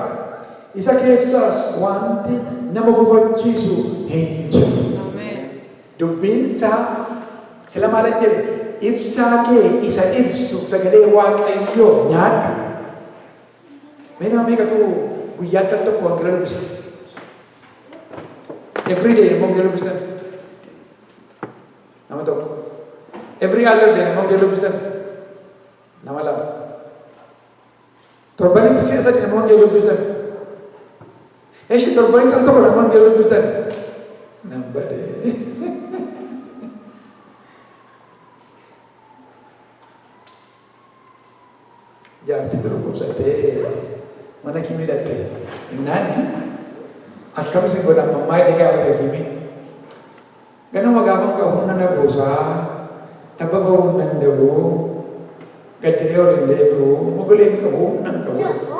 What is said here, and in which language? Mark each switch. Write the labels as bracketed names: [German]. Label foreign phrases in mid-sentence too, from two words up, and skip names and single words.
[Oromo] Isa keessaas wanti nama gufachiisu hin jiru. Dubbiin isaa sila maal jedhe ibsaa kee isa ibsu sagalee Waaqayyoo nyaadhu. Mee nama meeqatu guyyaatti al tokko wangeela dubbisa? [English] Every day [Oromo] immoo wangeela dubbisan? Nama tokko. [English] Every other day [Oromo] immoo wangeela dubbisan? Nama lama. Torbanitti si'a sadii immoo wangeela dubbisan? Eeshi torbanitti al tokko immoo wangeela dubbisan? Nam badee. Jaartii dhukkubsattee mana kiimii dhattee innaani akkamisin godhan mammaa eegaa ta'e kiimii ganama gaafa qabu humna na buusaa tabba bahuu hin danda'u gajjiree ol hin deebi'u mogolee hin qabu humna hin qabu